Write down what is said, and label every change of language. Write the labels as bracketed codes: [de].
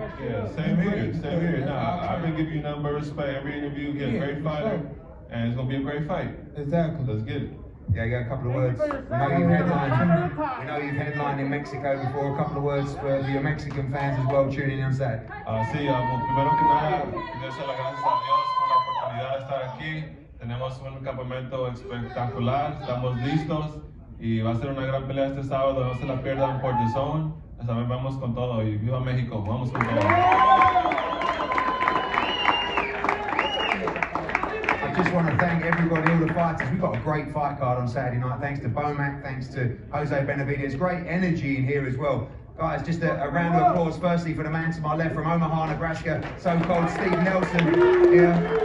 [en] Yeah, same here. Nah, I've been giving you nothing but respect. Every interview, you're a great fighter, and it's gonna be a great fight. Exactly. Let's get it. Yeah, you got a couple of words. We know you've headlined in Mexico before. A couple of words for your Mexican fans as well tuning in on Saturday. [es] Sí, primero que nada, quiero dar las gracias a Dios por la oportunidad de estar aquí. Tenemos un campamento espectacular, estamos listos y va a ser una gran pelea este sábado. No se la pierdan por DAZN. Esta vez vamos con todo y viva México, vamos con todo. [en] I just want to thank everybody, all the fighters. We've got a great fight card on Saturday night. Thanks to Bomac, thanks to Jose Benavidez. Great energy in here as well. Guys, just a round of applause firstly for the man to my left from Omaha, Nebraska, so-called Steve Nelson. Yeah.